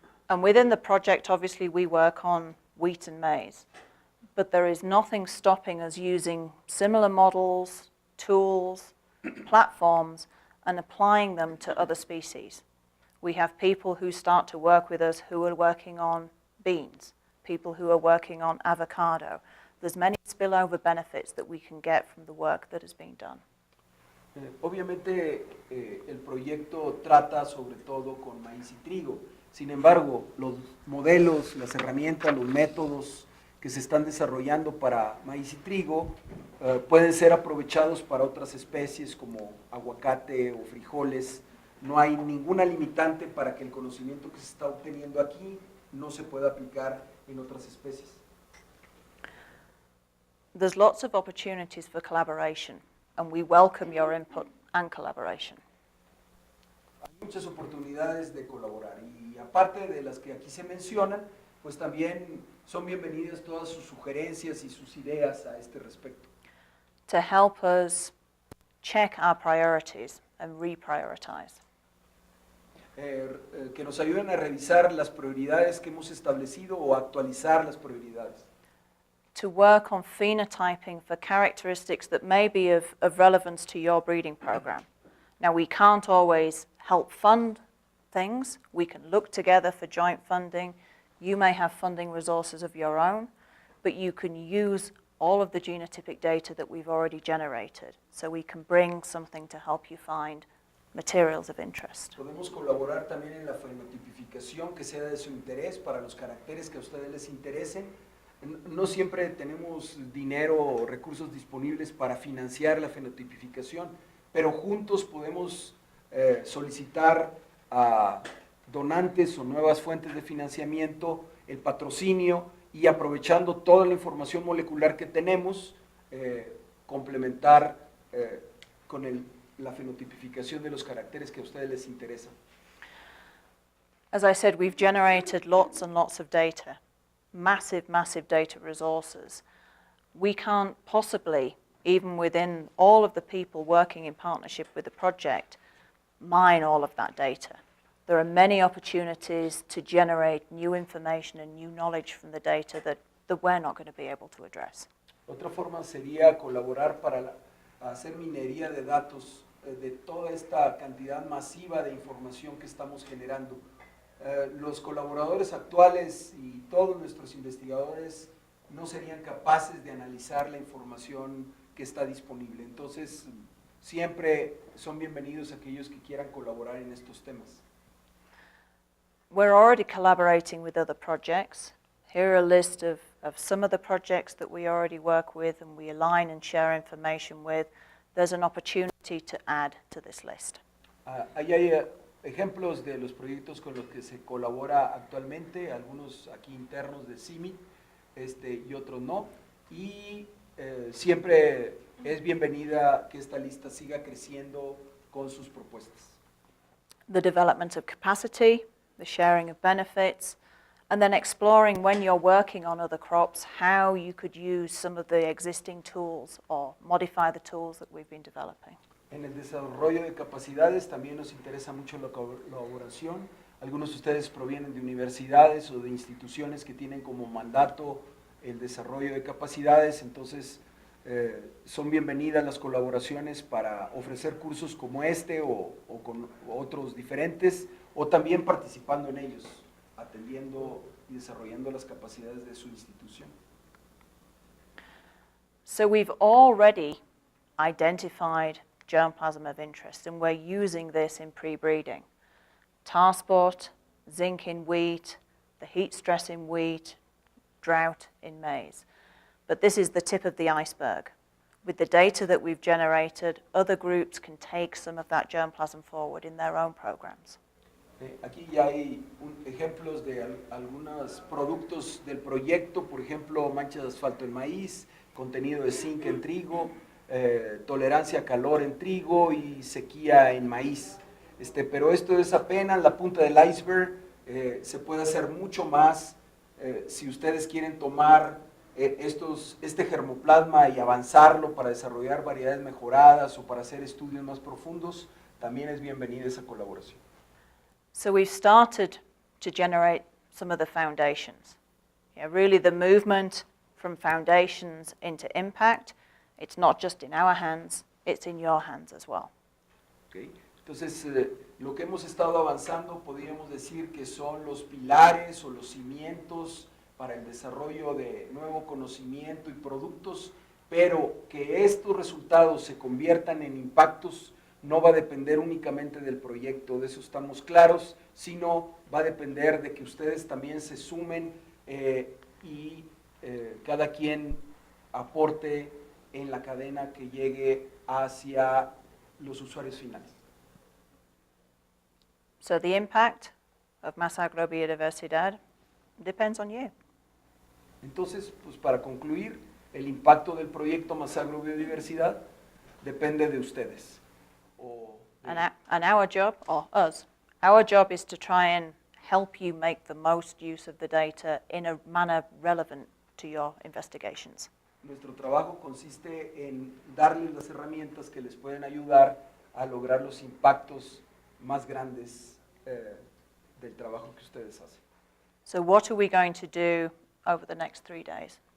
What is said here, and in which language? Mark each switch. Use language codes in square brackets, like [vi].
[en] And within the project, obviously, we work on wheat and maize, but there is nothing stopping us using similar models, tools, platforms, and applying them to other species. We have people who start to work with us who are working on beans, people who are working on avocado. There's many spillover benefits that we can get from the work that is being done. [es] Obviamente el proyecto trata sobre todo con maíz y trigo. Sin embargo, los modelos, las herramientas, los métodos que se están desarrollando para maíz y trigo pueden ser aprovechados para otras especies como aguacate o frijoles. No hay ninguna limitante para que el conocimiento que se está obteniendo aquí no se pueda aplicar en otras especies. [en] There's lots of opportunities for collaboration, and we welcome your input and collaboration. [es] Hay muchas oportunidades de colaborar y aparte de las que aquí se mencionan, pues también son bienvenidas todas sus sugerencias y sus ideas a este respecto. [en] To help us check our priorities and reprioritize. [es] Que nos ayuden a revisar las prioridades que hemos establecido o actualizar las prioridades. [en] To work on phenotyping for characteristics that may be of relevance to your breeding program. Now, we can't always help fund things. We can look together for joint funding. You may have funding resources of your own, but you can use all of the genotypic data that we've already generated. So we can bring something to help you find materials of interest. [es] Podemos colaborar también en la fenotipificación que sea de su interés para los caracteres que a ustedes les interesen. No siempre tenemos dinero o recursos disponibles para financiar la fenotipificación, pero juntos podemos solicitar a donantes o nuevas fuentes de financiamiento el patrocinio y aprovechando toda la información molecular que tenemos, complementar con la fenotipificación de los caracteres que a ustedes les interesan. [en] As I said, we've generated lots and lots of data, massive data resources. We can't possibly, even within all of the people working in partnership with the project, mine all of that data. There are many opportunities to generate new information and new knowledge from the data that we're not going to be able to address. [es] Otra forma sería colaborar para hacer minería de datos de toda esta cantidad masiva de información que estamos generando. Los colaboradores actuales y todos nuestros investigadores no serían capaces de analizar la información que está disponible. Entonces, siempre son bienvenidos aquellos que quieran colaborar en estos temas. [en] We're already collaborating with other projects. Here are a list of some of the projects that we already work with and we align and share information with. There's an opportunity to add to this list. [es] Ahí hay ejemplos de los proyectos con los que se colabora actualmente, algunos aquí internos de CIMIT y otros no. Y siempre es bienvenida que esta lista siga creciendo con sus propuestas. [en] The development of capacity, the sharing of benefits, and then exploring when you're working on other crops how you could use some of the existing tools or modify the tools that we've been developing. [es] En el desarrollo de capacidades también nos interesa mucho la colaboración. Algunos de ustedes provienen de universidades o de instituciones que tienen como mandato el desarrollo de capacidades, entonces son bienvenidas las colaboraciones para ofrecer cursos como este o con otros diferentes, o también participando en ellos, atendiendo y desarrollando las capacidades de su institución. [en] So we've already identified germplasm of interest, and we're using this in pre-breeding. Tar spot, zinc in wheat, the heat stress in wheat, drought in maize. But this is the tip of the iceberg. With the data that we've generated, other groups can take some of that germplasm forward in their own programs. [es] Aquí ya hay ejemplos de algunos productos del proyecto, por ejemplo, manchas de asfalto en maíz, contenido de zinc en trigo, tolerancia a calor en trigo y sequía en maíz. Pero esto es apenas la punta del iceberg, se puede hacer mucho más. Si ustedes quieren tomar este germoplasma y avanzarlo para desarrollar variedades mejoradas o para hacer estudios más profundos, también es bienvenida esa colaboración. [en] So we've started to generate some of the foundations. Really the movement from foundations into impact, it's not just in our hands, it's in your hands as well. Okay. [es] Entonces, lo que hemos estado avanzando, podríamos decir que son los pilares o los cimientos para el desarrollo de nuevo conocimiento y productos, pero que estos resultados se conviertan en impactos no va a depender únicamente del proyecto, de eso estamos claros, sino va a depender de que ustedes también se sumen y cada quien aporte en la cadena que llegue hacia los usuarios finales. [en] So the impact of Más Agro Biodiversidad depends on you. [es] Entonces, pues para concluir, el impacto del proyecto Más Agro Biodiversidad depende de ustedes. [en] And our job, or us, our job is to try and help you make the most use of the data in a manner relevant to your investigations. [es] Nuestro trabajo consiste en darles las herramientas que les pueden ayudar a lograr los impactos más grandes del trabajo que ustedes hacen. [en] So what are we going to do over the next 3 days?